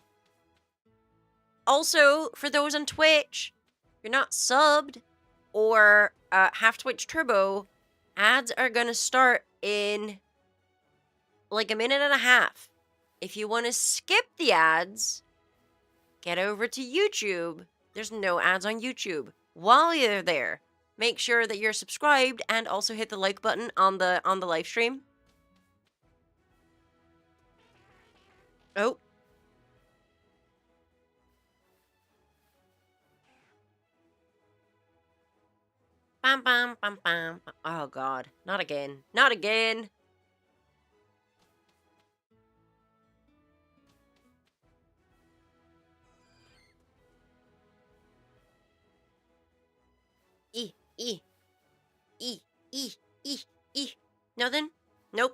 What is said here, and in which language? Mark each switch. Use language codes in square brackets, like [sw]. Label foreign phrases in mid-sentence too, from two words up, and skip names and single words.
[en] Also, for those on Twitch, if you're not subbed or have Twitch Turbo, ads are going to start in like a minute and a half. If you want to skip the ads, get over to YouTube. There's no ads on YouTube. While you're there, make sure that you're subscribed and also hit the like button on the live stream. Oh. Bam, bam, bam, bam. Oh, God. Not again. Not again. E, E, E, E, E, E. Nothing? Nope.